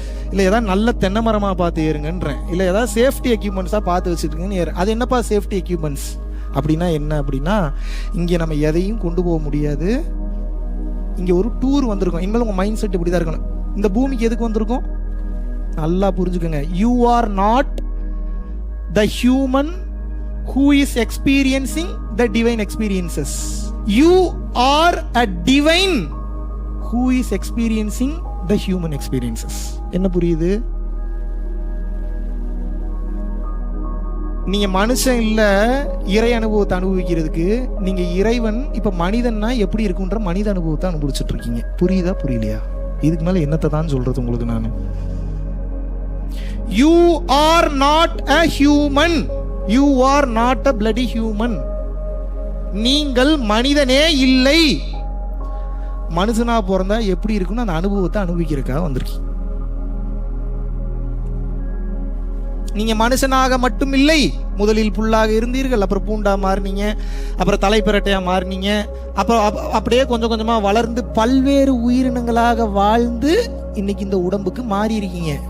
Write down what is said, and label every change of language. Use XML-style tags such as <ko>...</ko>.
<ta>இல்லை ஏதாவது நல்ல தென்னை மரமாக பார்த்து ஏறுங்கன்றேன். இல்லை ஏதாவது சேஃப்டி எக்யூப்மெண்ட்ஸாக பார்த்து வச்சுருக்குங்கன்னு ஏறு. அது என்னப்பா சேஃப்டி எக்யூப்மெண்ட்ஸ் அப்படின்னா என்ன அப்படின்னா, இங்கே நம்ம எதையும் கொண்டு போக முடியாது. இங்கே ஒரு டூர் வந்திருக்கோம். இனிமேல் உங்கள் மைண்ட் செட் இப்படி தான் இருக்கணும். இந்த பூமிக்கு எதுக்கு வந்திருக்கோம்? நல்லா புரிஞ்சுக்கோங்க.</ta> <en>You are not the human who is experiencing the divine experiences. You are a divine who is experiencing the human experiences.</en> <ta>என்ன புரியுது? நீங்க மனுஷன் இல்ல இறை அனுபவத்தை அனுபவிக்கிறதுக்கு. நீங்க இறைவன். இப்ப மனிதன்னா எப்படி இருக்குன்ற மனித அனுபவத்தை அனுபவிச்சுட்டு இருக்கீங்க. புரியுதா புரியலையா? இதுக்கு மேல என்னத்தை தான் சொல்றது உங்களுக்கு நான்?</ta> <en>You are not a human. You are not a bloody human.</en> <ta>நீங்கள் மனிதனே இல்லை. மனுஷனா பிறந்தா எப்படி இருக்குன்னு அந்த அனுபவத்தை அனுபவிக்கிறதுக்காக வந்திருக்கீங்க. நீங்க மனுஷனாக மட்டும் இல்லை, முதலில் புல்லாக இருந்தீர்கள், அப்புறம் பூண்டா மாறினீங்க, அப்புறம் தலைப்பிரட்டையா மாறினீங்க, அப்புறம் அப்படியே கொஞ்சம் கொஞ்சமா வளர்ந்து பல்வேறு உயிரினங்களாக வாழ்ந்து இன்னைக்கு இந்த உடம்புக்கு மாறி இருக்கீங்க.</ta>